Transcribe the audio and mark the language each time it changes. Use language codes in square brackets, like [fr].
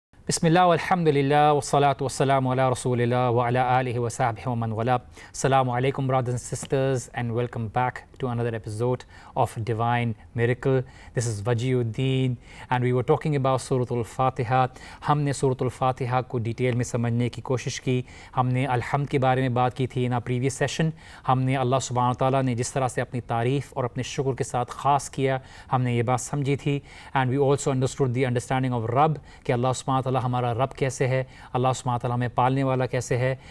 [ar] بسم اللہ والحمد للہ والصلاة والسلام علی رسول اللہ وعلی آلہ وصحبہ ومن والاه. [en] السلام علیکم brothers and sisters and welcome back to another episode of Divine Miracle. This is Wajiuddin and we were talking about Surah Al-Fatiha. [ur] ہم نے Surah Al-Fatiha کو ڈیٹیل میں سمجھنے کی کوشش کی. ہم نے الحمد کے بارے میں بات کی تھی [en] in our previous session. [ur] ہم نے اللہ سبحانہ وتعالیٰ نے جس طرح سے اپنی تعریف اور اپنے شکر کے ساتھ خاص کیا, ہم نے یہ بات سمجھی تھی. [en] and we also understood the understanding of [ur] رب, کہ اللہ سبحانہ وتعالیٰ ہمارا رب کیسے ہے, اللہ سبحانہ وتعالیٰ ہمیں پالنے والا کیسے ہے.